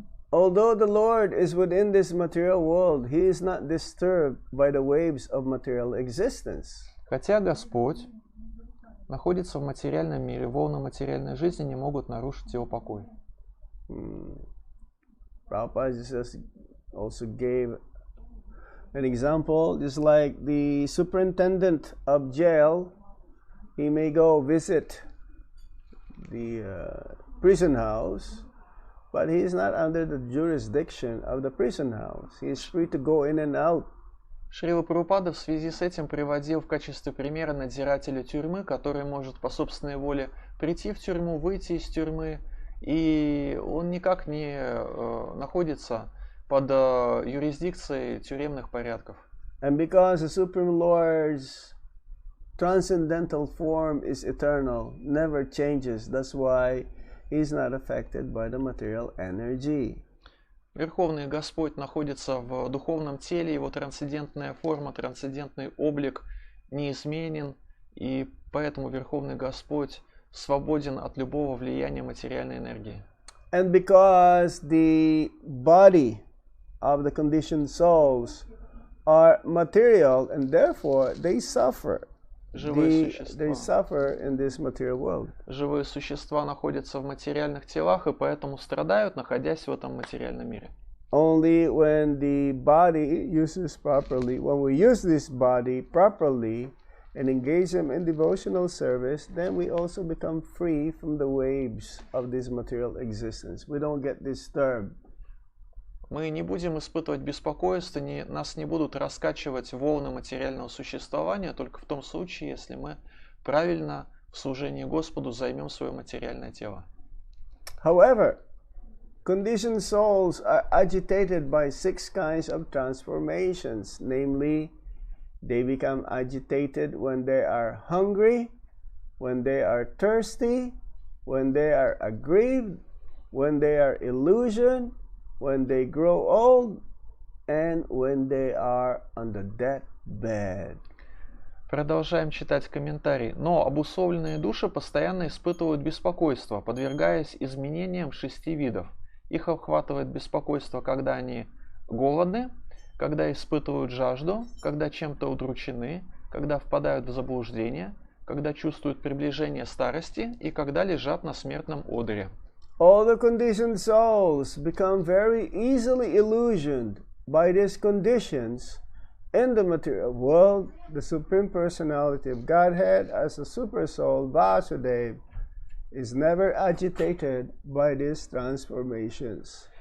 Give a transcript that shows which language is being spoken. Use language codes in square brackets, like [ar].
[en] Although the Lord is within this material world, He is not disturbed by the waves of material existence. [ru] Хотя Господь находится в материальном мире, волны материальной жизни не могут нарушить Его покой. [en] Prabhupada just also gave an example, just like the superintendent of jail, he may go visit the prison house, but he is not under the jurisdiction of the prison house. He is free to go in and out. [ru] Шрила Прабхупада в связи с этим приводил в качестве примера надзирателя тюрьмы, который может по собственной воле прийти в тюрьму, выйти из тюрьмы, и он никак не находится под юрисдикцией тюремных порядков. [en] And because the Supreme Lord's transcendental form is eternal, never changes. That's why he's not affected by the material energy. [ru] Верховный Господь находится в духовном теле, его трансцендентная форма, трансцендентный облик неизменен, и поэтому Верховный Господь свободен от любого влияния материальной энергии. [en] And because the body of the conditioned souls are material, and therefore they suffer. They suffer in this material world. [ru] Живые существа находятся в материальных телах и поэтому страдают, находясь в этом материальном мире. [en] Only when the body uses properly, when we use this body properly and engage them in devotional service, then we also become free from the waves of this material existence. We don't get disturbed. [ru] Мы не будем испытывать беспокойство, нас не будут раскачивать волны материального существования, только в том случае, если мы правильно в служении Господу займем свое материальное тело. [en] However, conditioned souls are agitated by 6 kinds of transformations. Namely, they become agitated when they are hungry, when they are thirsty, when they are aggrieved, when they are illusioned, when they grow old, and when they are on the deathbed. [ru] Продолжаем читать комментарий. Но обусловленные души постоянно испытывают беспокойство, подвергаясь изменениям 6 видов. Их охватывает беспокойство, когда они голодны, когда испытывают жажду, когда чем-то удручены, когда впадают в заблуждение, когда чувствуют приближение старости и когда лежат на смертном одре. [en] All the conditioned souls become very easily illusioned by these conditions in the material world. The Supreme Personality of Godhead as a super soul, Vasudeva, is never agitated by these transformations.